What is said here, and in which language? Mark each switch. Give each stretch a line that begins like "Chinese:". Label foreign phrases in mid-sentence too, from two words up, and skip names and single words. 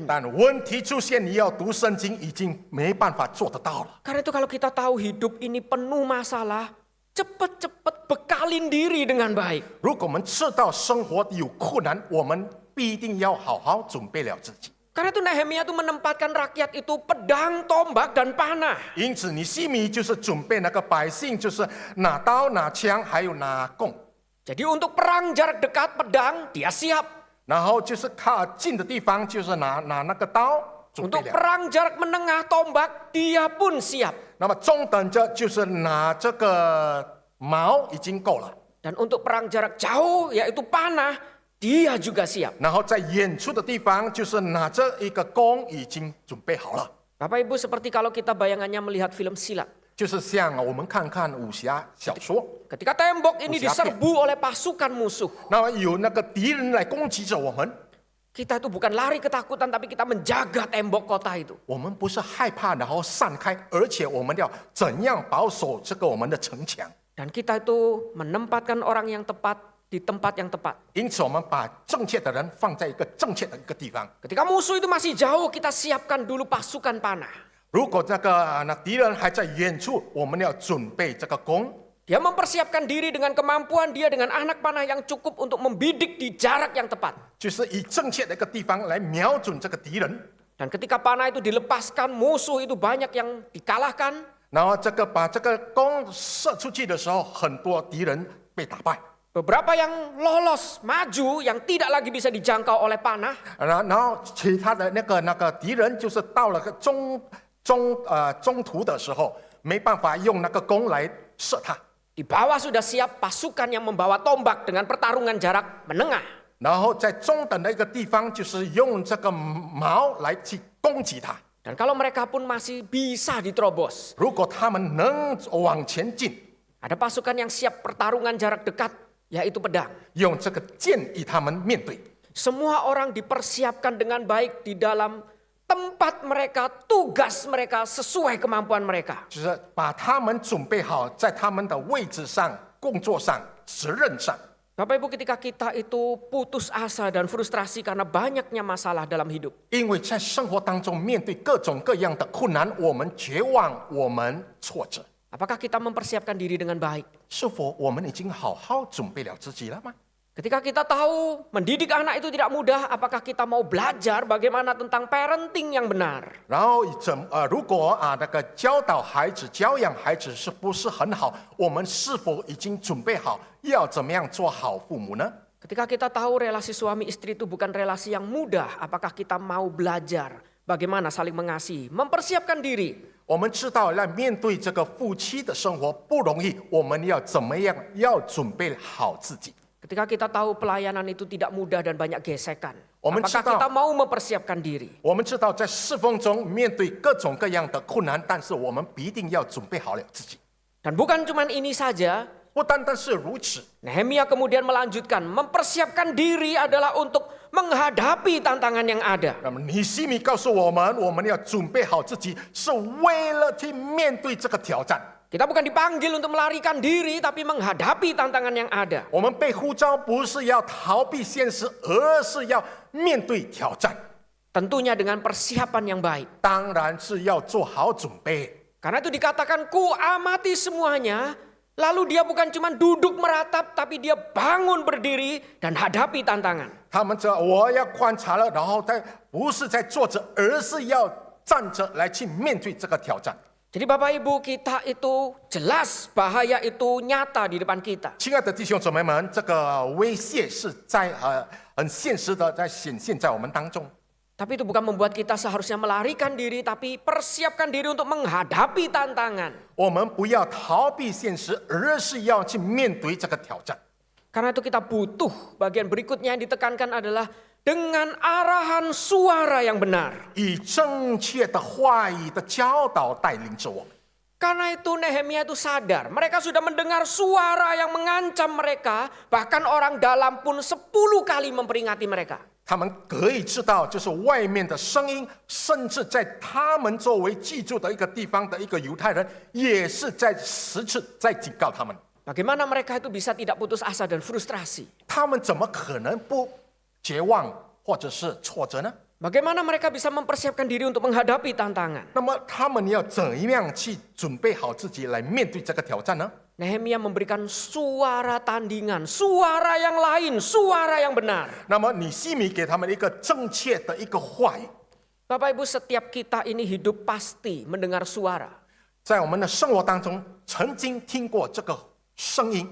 Chinese: 但问题出现，你要读圣经已经没办法做得到了。
Indonesian: Karena itu kalau kita tahu hidup ini penuh masalah, cepat-cepat bekalin diri dengan baik.
Chinese: 如果我们知道生活有困难，我们必定要好好准备了自己。
Indonesian: Karena itu Nehemia itu menempatkan rakyat itu pedang, tombak, dan panah.
Chinese: 因此，尼希米就是准备那个百姓，就是拿刀、拿枪，还有拿弓。
Indonesian: Jadi untuk perang jarak dekat pedang, dia siap.
Chinese: 然后就是靠近的地方，就是拿那个刀，准备
Indonesian: Untuk
Chinese: 了。
Indonesian: perang jarak menengah tombak, dia pun siap.
Chinese: 那么中等着就是拿这个矛已经够了，
Indonesian: Dan untuk perang jarak jauh, yaitu panah, dia juga siap.
Chinese: 然后在远处的地方就是拿着一个弓已经准备好了，
Indonesian: Bapak Ibu, seperti kalau kita bayangannya melihat film silat.
Chinese: 就是像我们看看武侠小说，
Indonesian: Ketika tembok ini Siap, ya. diserbu oleh pasukan musuh,
Chinese: 那么有那个敌人来攻击着我们，
Indonesian: kita itu bukan lari ketakutan, tapi kita menjaga tembok kota itu.
Chinese: 我们不是害怕然后散开，而且我们要怎样保守这个我们的城墙。
Indonesian: Dan kita itu menempatkan orang yang tepat di tempat yang tepat.
Chinese: 因此，我们把正确的人放在一个正确的一个地方。
Indonesian: Ketika musuh itu masih jauh, kita siapkan dulu pasukan panah.
Chinese: 如果那敌人还在远处，我们要准备这个弓。
Indonesian: Dia mempersiapkan diri dengan kemampuan dia dengan anak panah yang cukup untuk membidik di jarak yang tepat.
Chinese: 就是以正确的一个地方来瞄准这个敌人，
Indonesian: Dan ketika panah itu dilepaskan, musuh itu banyak yang dikalahkan.
Chinese: 然后把这个弓射出去的时候，很多敌人被打败，
Indonesian: Beberapa yang lolos, maju, yang tidak lagi bisa dijangkau oleh panah.
Chinese: 然后其他的那个敌人就是到了个中途的时候，没办法用那个弓来射他，
Indonesian: Di bawah sudah siap pasukan yang membawa tombak dengan pertarungan jarak menengah.
Chinese: 然后在中等的一个地方，就是用这个矛来去攻击他。
Indonesian: Dan kalau mereka pun masih bisa diterobos.
Chinese: 如果他们能往前进，
Indonesian: Ada pasukan yang siap pertarungan jarak dekat, yaitu pedang.
Chinese: 用这个剑与他们面对。
Indonesian: Semua orang dipersiapkan dengan baik di dalam tempat mereka, tugas mereka, sesuai kemampuan mereka.
Chinese: 就是把他们准备好，在他们的位置上、工作上、责任上。
Indonesian: Bapak Ibu, ketika kita itu putus asa dan frustrasi karena banyaknya masalah dalam hidup.
Chinese: 因为在生活当中面对各种各样的困难，我们绝望，我们挫折。
Indonesian: Apakah kita mempersiapkan diri dengan baik?
Chinese: 是否我们已经好好准备了自己了吗？
Indonesian: Ketika kita tahu mendidik anak itu tidak mudah, apakah kita mau belajar bagaimana tentang parenting yang benar?
Chinese: 然后如果那个教导孩子、教养孩子是不是很好？我们是否已经准备好要怎么样做好父母呢？
Indonesian: Ketika kita tahu relasi suami istri itu bukan relasi yang mudah, apakah kita mau belajar bagaimana saling mengasihi, mempersiapkan diri?
Chinese: 我们知道，要面对这个夫妻的生活不容易，我们要怎么样？要准备好自己。
Indonesian: Ketika kita tahu pelayanan itu tidak mudah dan banyak gesekan, Omen apakah cita- kita mau mempersiapkan diri?
Chinese: 我们知道，在侍奉中面对各种各样的困难，但是我们必定要准备好了自己。
Indonesian: Dan bukan cuma ini saja,
Chinese: 不单单是如此，
Indonesian: Nehemia kemudian melanjutkan, mempersiapkan diri adalah untuk menghadapi tantangan yang ada.
Chinese: 那么尼西米告诉我们要准备好自己，是为了去面对这个挑战。
Indonesian: Kita bukan dipanggil untuk melarikan diri, tapi menghadapi tantangan yang ada.
Chinese: 我们被呼召不是要逃避现实，而是要面对挑战。
Indonesian: Tentunya dengan persiapan yang baik.
Chinese: 当然是要做好准备。
Indonesian: Karena itu dikatakan ku amati semuanya. Lalu dia bukan cuma duduk meratap, tapi dia bangun berdiri dan hadapi tantangan.
Chinese: 他们这我要观察了，然后不是在坐着，而是要站着来去面对这个挑战。
Indonesian: Jadi Bapak Ibu, kita itu jelas bahaya itu nyata di depan kita.
Chinese: 亲爱的弟兄姊妹们，这个威胁是在很现实的在显现在我们当中。
Indonesian: Tapi itu bukan membuat kita seharusnya melarikan diri, tapi persiapkan diri untuk menghadapi tantangan.
Chinese: 我们不要逃避现实，而是要去面对这个挑战。
Indonesian: Karena itu kita butuh, bagian berikutnya yang ditekankan adalah dengan arahan suara yang benar.
Chinese: 以正确的话语的教导带领着我们。
Indonesian: Karena itu Nehemia itu sadar, mereka sudah mendengar suara yang mengancam mereka, bahkan orang dalam pun 10 kali memperingati mereka.
Chinese: 他们可以知道，就是外面的声音，甚至在他们作为居住的一个地方的一个犹太人，也是在10次在警告他们。
Indonesian: Bagaimana mereka itu bisa tidak putus asa dan frustrasi?
Chinese: 他们怎么可能不绝望或者是挫折呢？
Indonesian: Bagaimana mereka bisa mempersiapkan diri untuk menghadapi tantangan?
Chinese: 那么他们要怎样去准备好自己来面对这个挑战呢？
Indonesian: Nehemia memberikan suara tandingan, suara yang lain, suara yang benar.
Chinese: 那么尼西米给他们一个正确的一个话语，
Indonesian: Bapak Ibu, setiap kita ini hidup pasti mendengar suara.
Chinese: 在我们的生活当中曾经听过这个声音。